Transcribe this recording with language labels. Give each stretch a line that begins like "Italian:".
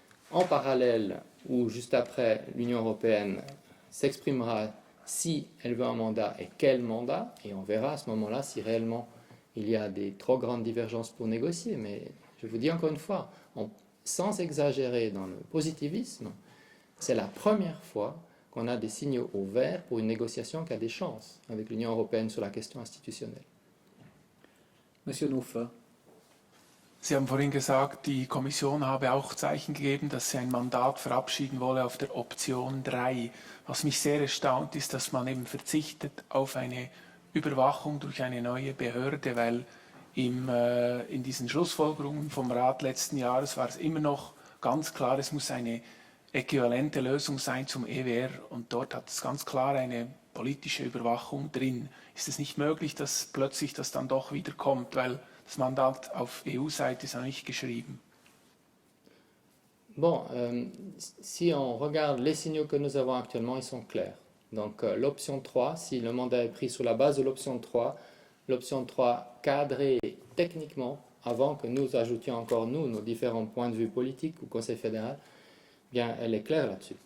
French: En parallèle, ou juste après, l'Union européenne s'exprimera si elle veut un mandat et quel mandat, et on verra à ce moment-là si réellement il y a des trop grandes divergences pour négocier. Mais je vous dis encore une fois, sans exagérer dans le positivisme, c'est la première fois qu'on a des signaux au vert pour une négociation qui a des chances avec l'Union européenne sur la question institutionnelle. Monsieur Nufer.
German: Sie haben vorhin gesagt, die Kommission habe auch Zeichen gegeben, dass sie ein Mandat verabschieden wolle auf der Option 3. Was mich sehr erstaunt, ist, dass man eben verzichtet auf eine Überwachung durch eine neue Behörde, weil in diesen Schlussfolgerungen vom Rat letzten Jahres war es immer noch ganz klar, es muss eine äquivalente Lösung sein zum EWR und dort hat es ganz klar eine politische Überwachung drin. Ist es nicht möglich, dass plötzlich das dann doch wieder kommt, weil das Mandat auf EU-Seite ist noch nicht geschrieben?
French: Bon, si on regarde les signaux que nous avons actuellement, ils sont clairs. Donc l'option 3, si le mandat est pris sur la base de l'option 3 cadrée techniquement, avant que nous ajoutions encore nous, nos différents points de vue politiques au Conseil fédéral, bien elle est claire là-dessus.